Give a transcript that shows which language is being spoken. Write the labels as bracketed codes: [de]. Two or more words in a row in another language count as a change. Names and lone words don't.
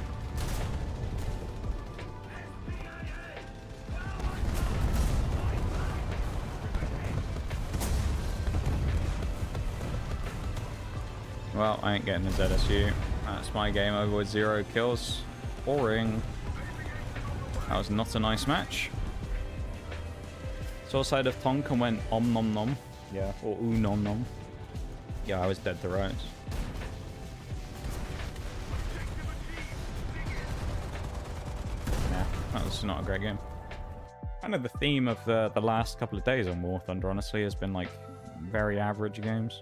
[en] Well, I ain't getting the ZSU. That's my game over with 0 kills. Boring. That was not a nice match. Saw side of Tonk and went om nom nom. Yeah, or oo nom nom. Yeah, I was dead to rights. Yeah, that was not a great game. Kind of the theme of the last couple of days on War Thunder, honestly, has been like very average games.